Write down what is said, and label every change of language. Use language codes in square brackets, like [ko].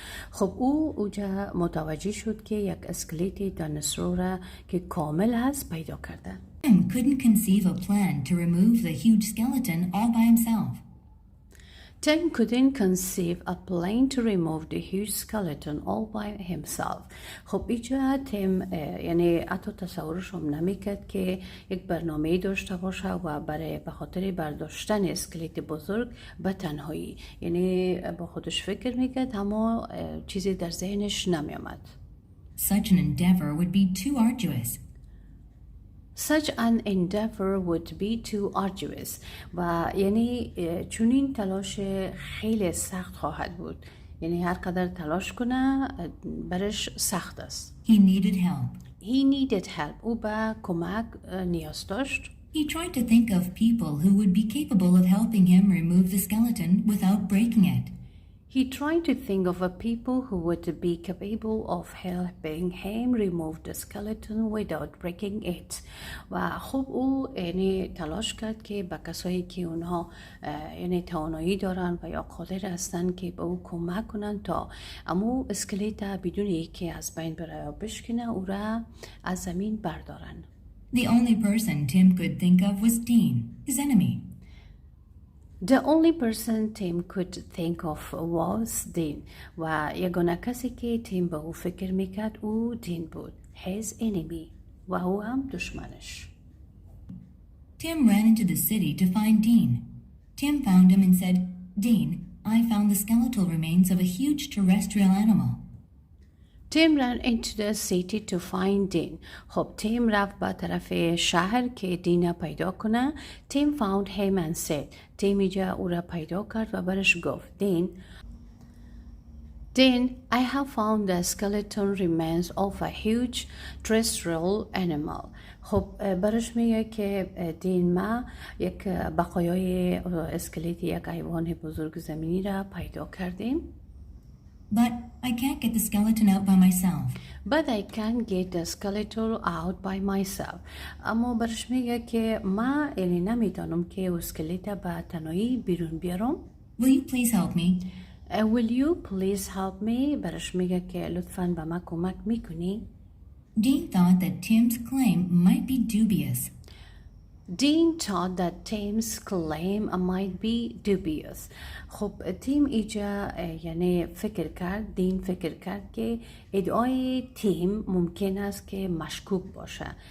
[fa] خب او اوجا متوجه شد که یک اسکلت دیناسور که کامل هست پیدا کرده. [en] Tim couldn't conceive a plan to remove the huge skeleton all by himself. Tim couldn't conceive a plan to remove the huge skeleton all by himself. [fa] خب اینجا تیم یعنی حتی تصورش هم نمیکرد که یک برنامه داشته باشه و برای به خاطر برداشتن اسکلت بزرگ به تنهایی، یعنی با خودش فکر میکرد اما چیزی در ذهنش نمیامد. [en] Such an endeavor would be too arduous. Such an endeavor would be too arduous. [fa] و یعنی چنین تلاش خیلی سخت خواهد بود، یعنی هر قدر تلاش کنه برش سخت است. [en] He needed help. He needed help. [fa] او به کمک نیاز داشت. [en] He tried to think of people who would be capable of helping him remove the skeleton without breaking it. He tried to think of a people who would be capable of helping him remove the skeleton without breaking it. [fa] و خب او یعنی تلاش کرد که به کسایی که اونها یعنی توانایی دارن و یا قادر هستن که به او کمک کنن تا امو اسکلت بدون اینکه از بین بره یا بشکنه او را از زمین بردارن. [en] The only person Tim could think of was Dean, his enemy. The only person Tim could think of was Dean. [fa] و یگانه کسی که تیم به او فکر میکرد او دین بود. [en] His enemy. [fa] و او هم دشمنش. [en] Tim ran into the city to find Dean. Tim found him and said, Dean, I found the skeletal remains of a huge terrestrial animal. Tim ran into the city to find Dean. [fa] خب تیم رفت به طرف شهر که دین پیدا کنه. [en] Tim found him and said. [fa] تیم اینجا او را پیدا کرد و برش گفت [en] Dean, I have found the skeleton remains of a huge terrestrial animal. [fa] خب برش میگه که دین ما یک بقایای اسکلت یک حیوان بزرگ زمینی را پیدا کردیم. [en] But I can't get the skeleton out by myself. But I can't get the skeleton out by myself. [fa] اما برش میگه که ما یعنی نمیتونم که اسکلت به تنهایی بیرون بیارم. [en] Will you please help me? Will you please help me? [fa] برش میگه که لطفاً به ما کمک میکنی. [en] Dean thought that Tim's claim might be dubious. Dean thought that Tim's claim might be dubious. [fa] خب تیم اینجا یعنی دین فکر کرد که ادعای تیم ممکن است که مشکوک باشه.